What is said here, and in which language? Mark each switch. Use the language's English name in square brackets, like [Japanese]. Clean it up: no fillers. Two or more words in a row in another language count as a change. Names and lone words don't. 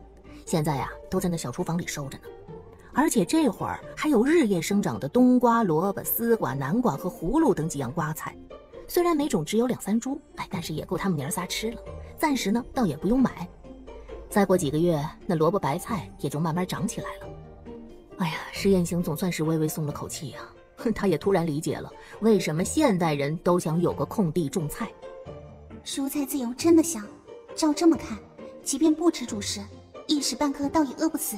[Chinese] 現在都在那小廚房裡收着呢。而且這會兒還有日夜生長的冬瓜、蘿蔔、絲瓜、南瓜和葫蘆等幾樣瓜菜。雖然每種只有2、3株，但是也夠他們娘兒仨吃了。暫時呢，倒也不用買。再過幾個月，那蘿蔔白菜也就慢慢長起來了。哎呀，施雁行總算是微微鬆了口氣呀。他也突然理解了為什麼現代人都想有個空地種菜。蔬菜自由真的香，照這麼看，即便不吃主食，一時半刻倒也餓不死。